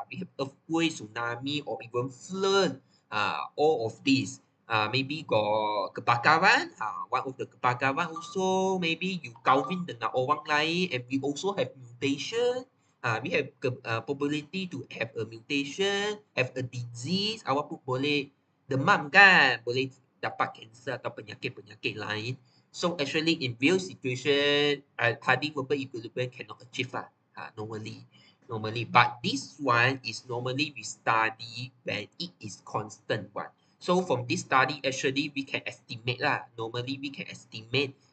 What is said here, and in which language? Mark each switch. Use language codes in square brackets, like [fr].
[en] We have earthquake, tsunami, or even flood. All of these. Maybe got kebakaran. One of the kebakaran also maybe you [ms] kahwin dengan orang lain, [en] and we also have mutation. We have probability to have a mutation, have a disease. [ms] Awak pun boleh demam kan, boleh dapat kanser atau penyakit-penyakit lain. [en] So actually in real situation, Hardy-Weinberg equilibrium cannot achieve normally. But this one is normally we study when it is constant one. So from this study, actually we can estimate lah. Normally we can estimate